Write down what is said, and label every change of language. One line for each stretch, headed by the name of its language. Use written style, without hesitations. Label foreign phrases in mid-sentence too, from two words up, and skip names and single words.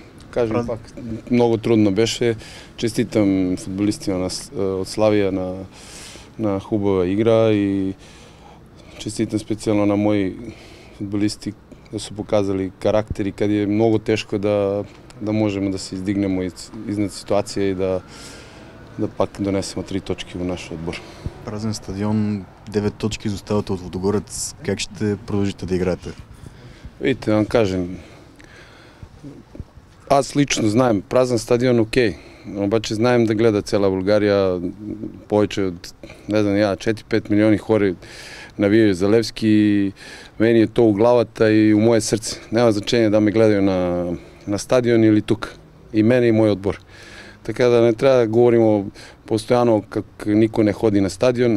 Macedonian: Кажем пак, многу трудно беше. Честитам фудбалистите од Славија на хубава игра и честитам специјално на мои фудбалисти да се показали карактери каде е многу тешко да можеме да се издигнемо изнад ситуација и да пак донесемо 3 точки во нашиот одбор.
Bulgarian: Празен стадион, 9 точки изоставате од Водогорец. Как ще продолжите да играете?
Macedonian: Видите, да кажем, аз лично знаем, празен стадион окей, обаче знаем да гледа цела Булгарија, повеќе од, не знам, 4-5 милиони хори навијају за Левски, мене е то у главата и у моје срце. Нема значење да ме гледају на стадион или тук. И мене и мој одбор. Така да не треба да говоримо постојано как никој не ходи на стадион.